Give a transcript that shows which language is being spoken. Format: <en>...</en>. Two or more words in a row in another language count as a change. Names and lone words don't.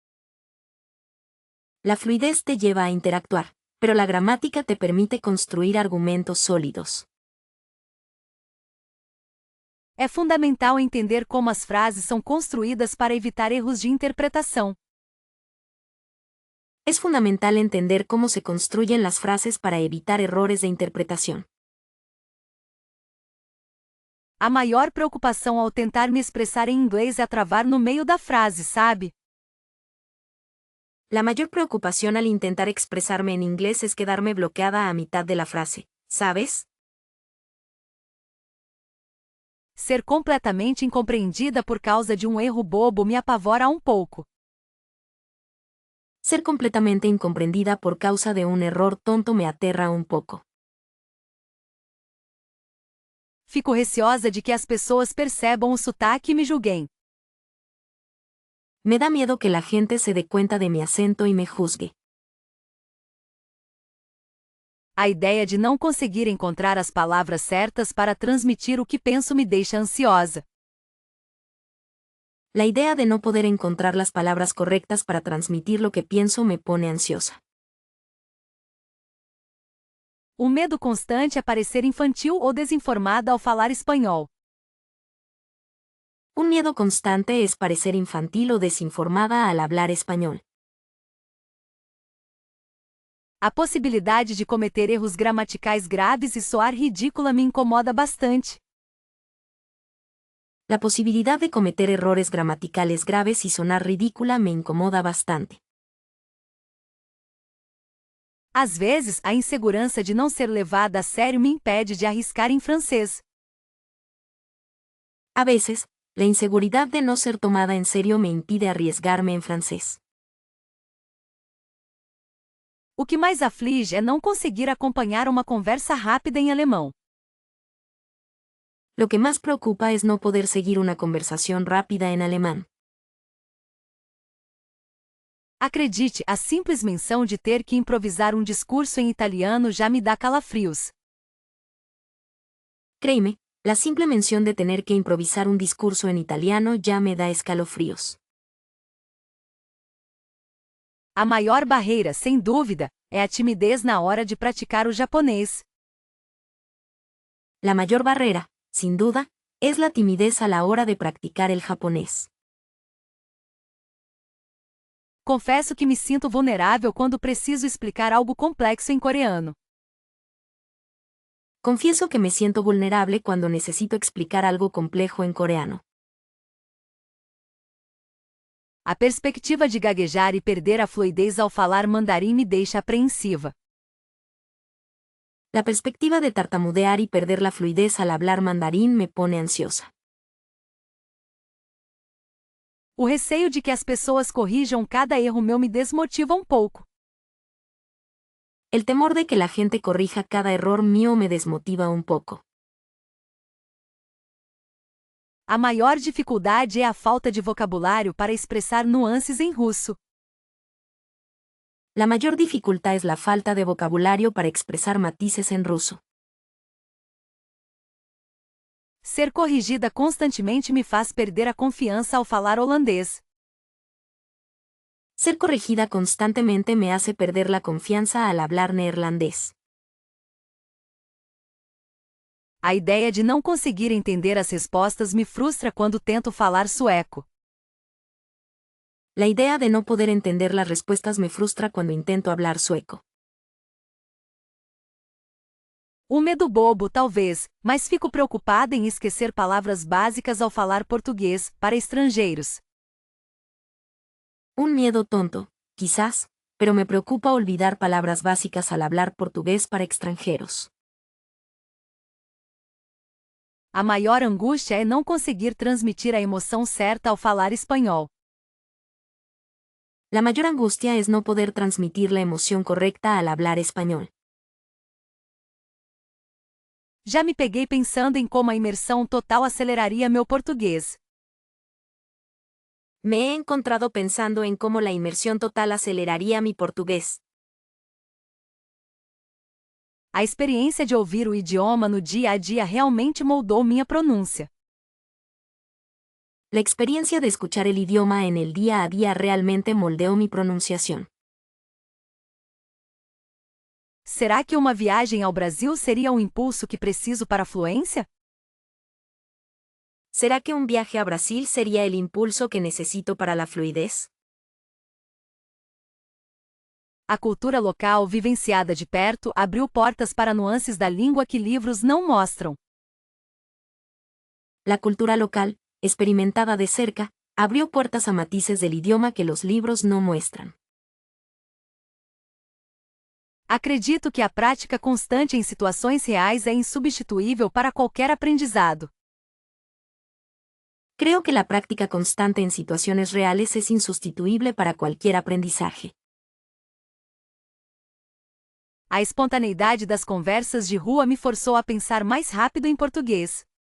<es>La fluidez te lleva a interactuar, pero la gramática te permite construir argumentos sólidos.</es> <pt>É fundamental entender como as frases são construídas para evitar erros de interpretação.</pt> <es>Es fundamental entender cómo se construyen las frases para evitar errores de interpretación.</es> <pt>A maior preocupação ao tentar me expressar em inglês é travar no meio da frase, sabe?</pt> <es>La mayor preocupación al intentar expresarme en inglés es quedarme bloqueada a mitad de la frase, ¿sabes?</es> <pt>Ser completamente incompreendida por causa de erro bobo me apavora pouco.</pt> <es>Ser completamente incomprendida por causa de un error tonto me aterra un poco.</es> <pt>Fico receosa de que as pessoas percebam o sotaque e me julguem.</pt> <es>Me da miedo que la gente se dé cuenta de mi acento y me juzgue.</es> <pt>A ideia de não conseguir encontrar as palavras certas para transmitir o que penso me deixa ansiosa.</pt> <es>La idea de no poder encontrar las palabras correctas para transmitir lo que pienso me pone ansiosa.</es> <pt>O medo constante é parecer infantil ou desinformada ao falar espanhol.</pt> <es>Un miedo constante es parecer infantil o desinformada al hablar español.</es> <pt>A possibilidade de cometer erros gramaticais graves e soar ridícula me incomoda bastante.</pt> <es>La posibilidad de cometer errores gramaticales graves y sonar ridícula me incomoda bastante.</es> <pt>Às vezes, a insegurança de não ser levada a sério me impede de arriscar em francês.</pt> <es>A veces, la inseguridad de no ser tomada en serio me impide arriesgarme en francés.</es> <pt>O que mais aflige é não conseguir acompanhar uma conversa rápida em alemão.</pt> <es>Lo que más preocupa es no poder seguir una conversación rápida en alemán.</es> <pt>Acredite, a simples menção de ter que improvisar um discurso em italiano já me dá calafrios.</pt> <es>Créeme, la simple mención de tener que improvisar un discurso en italiano ya me da escalofríos.</es> <pt>A maior barreira, sem dúvida, é a timidez na hora de praticar o japonês.</pt> <es>La mayor barrera, sin duda, es la timidez a la hora de practicar el japonés.</es> <pt>Confesso que me sinto vulnerável quando preciso explicar algo complexo em coreano.</pt> <es>Confieso que me siento vulnerable cuando necesito explicar algo complejo en coreano.</es> <pt>A perspectiva de gaguejar e perder a fluidez ao falar mandarim me deixa apreensiva.</pt> <es>La perspectiva de tartamudear y perder la fluidez al hablar mandarín me pone ansiosa.</es> <pt>O receio de que as pessoas corrijam cada erro meu me desmotiva pouco.</pt> <es>El temor de que la gente corrija cada error mío me desmotiva un poco.</es> <pt>A maior dificuldade é a falta de vocabulário para expressar nuances em russo.</pt> <es>La mayor dificultad es la falta de vocabulario para expresar matices en ruso.</es> <pt>Ser corrigida constantemente me faz perder a confiança ao falar holandês.</pt> <es>Ser corregida constantemente me hace perder la confianza al hablar neerlandés.</es> <pt>A ideia de não conseguir entender as respostas me frustra quando tento falar sueco.</pt> <es>La idea de no poder entender las respuestas me frustra cuando intento hablar sueco.</es> <pt>Um medo bobo, talvez, mas fico preocupada em esquecer palavras básicas ao falar português para estrangeiros.</pt> <es>Un miedo tonto, quizás, pero me preocupa olvidar palabras básicas al hablar portugués para extranjeros.</es> <pt>A maior angústia é não conseguir transmitir a emoção certa ao falar espanhol.</pt> <es>La mayor angustia es no poder transmitir la emoción correcta al hablar español.</es> <pt>Já me peguei pensando em como a imersão total aceleraria meu português.</pt> <es>Me he encontrado pensando en cómo la inmersión total aceleraría mi portugués.</es> <pt>A experiência de ouvir o idioma no dia a dia realmente moldou minha pronúncia.</pt> <es>La experiencia de escuchar el idioma en el día a día realmente moldeó mi pronunciación.</es> <pt>Será que uma viagem ao Brasil seria um impulso que preciso para a fluência?</pt> <es>¿Será que un viaje a Brasil sería el impulso que necesito para la fluidez?</es> <pt>A cultura local vivenciada de perto abriu portas para nuances da língua que livros não mostram.</pt> <es>La cultura local, experimentada de cerca, abrió puertas a matices del idioma que los libros no muestran.</es> <pt>Acredito que a prática constante em situações reais é insubstituível para qualquer aprendizado.</pt> <es>Creo que la práctica constante en situaciones reales es insustituible para cualquier aprendizaje.</es> <pt>A espontaneidade das conversas de rua me forçou a pensar mais rápido em português.</pt>